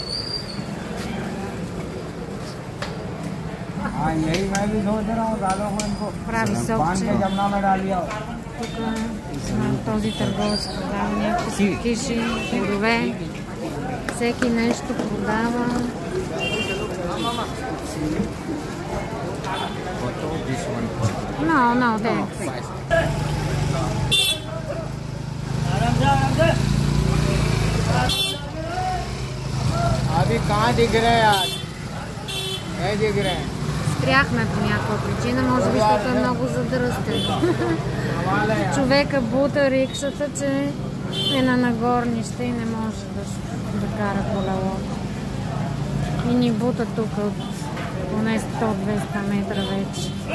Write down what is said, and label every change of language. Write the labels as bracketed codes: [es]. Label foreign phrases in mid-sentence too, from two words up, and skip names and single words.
[bg] Прави сокче. Тук този търговец продава някакви киши, плодове. Всеки нещо продава. No, thanks. [hi] अभी कहाँ दिख रहे हैं यार? नहीं दिख रहे हैं. [bg] Спряхме по някаква причина, може би защото е много задръстен. Човека бута рикшата, че е на нагорнище и не може да кара колело. И ни бута тук от поне 100-200 метра вече.